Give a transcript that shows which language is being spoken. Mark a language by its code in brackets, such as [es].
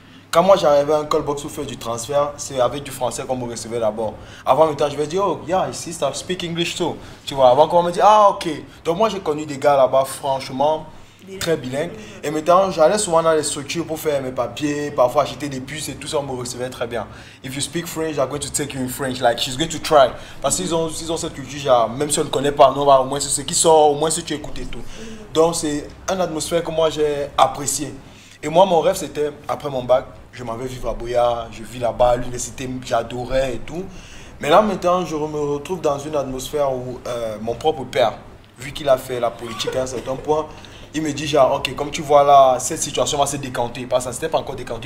[fr] Quand moi j'arrivais à un callbox pour faire du transfert, c'est avec du français qu'on me recevait d'abord. Avant le temps, je vais dire, [en] oh yeah, ici I speak English too. [fr] Tu vois, avant qu'on me dise, ah ok. Donc moi j'ai connu des gars là-bas franchement très bilingues. Et maintenant j'allais souvent dans les structures pour faire mes papiers, parfois acheter des puces et tout ça, on me recevait très bien. [en] If you speak French, I'm going to take you in French, like she's going to try. [fr] Parce qu'ils ont cette culture, genre, même si on ne connaît pas, non, au moins c'est ce qui sort, au moins si tu écoutes et tout. Donc c'est une atmosphère que moi j'ai appréciée. Et moi mon rêve c'était, après mon bac, je m'en vais vivre à Boya, je vis là-bas, l'université, j'adorais et tout. Mais là maintenant, je me retrouve dans une atmosphère où mon propre père, vu qu'il a fait la politique à un certain point, il me dit genre, ok, comme tu vois là, cette situation va se décanter. Parce que ça s'était pas encore décanté.